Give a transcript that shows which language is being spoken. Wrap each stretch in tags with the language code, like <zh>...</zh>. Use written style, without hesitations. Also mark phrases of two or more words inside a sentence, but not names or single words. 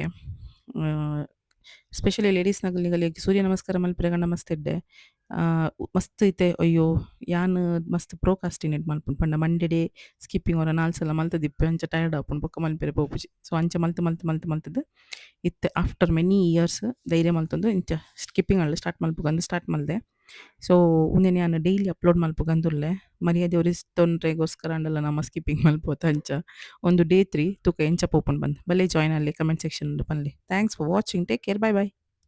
<en>specially ladies</en> <tcy>ನಕುಲು ನಿಗಲಿಗ್ ಸೂರ್ಯ ನಮಸ್ಕಾರ ಮಲ್ಪರೆಗ ಮಸ್ತ್ ಎಡ್ಡೆ. ಮಸ್ತ್ ಇತ್ತೆ ಅಯ್ಯೋ ಯಾನ್ ಮಸ್ತ್ ಪ್ರೋಕಾಸ್ಟಿನೇಟ್ ಮಲ್ಪುಂಡು ಪಂಡ ಮಂಡೆ ಡೇ ಸ್ಕಿಪ್ಪಿಂಗ್ ಒರ 4 ಸಲ ಮಲ್ತದಿಪ್ಪೆ ಅಂಚ ಟಯರ್ಡ್ ಆಪುಂಡು ಬೊಕ್ಕ ಮಲ್ಪೆರೆ ಪೋಪುಜಿ. ಸೊ ಅಂಚ ಮಲ್ತ್ ಇತ್ತೆ</tcy> <en>after many years</en> <tcy>ಧೈರ್ಯ ಮಲ್ತೊಂದು ಇಂಚ ಸ್ಕಿಪ್ಪಿಂಗ್ ಆಂಡ್ಲ ಸ್ಟಾರ್ಟ್ ಮಲ್ಪುಗಂದು ಸ್ಟಾರ್ಟ್ ಮಲ್ದೆ. ಸೊ ಉಂದೆನ್ ಯಾನ್</tcy> <en>daily upload</en> <tcy>ಮಲ್ಪುಗಂದುಲ್ಲೆ ಮರ್ಯಾದೆ ಒರಿಸ್ದೊನ್ರೆಗೋಸ್ಕರ ಆಂಡಲ ನಮ ಸ್ಕಿಪ್ಪಿಂಗ್ ಮಲ್ಪುವೆತ ಅಂಚ. ಒಂದು ಡೇ 3 ತುಕ ಎಂಚ ಪೋಪುಂಡು ಬಂದ್ ಬಲ್ಲೆ ಜಾಯಿನ್ ಆಲಿ</tcy> <en>comment section</en> <tcy>ಡ್ ಪನ್ಲೆ.</tcy> <en>thanks for watching. take care. bye bye.</en>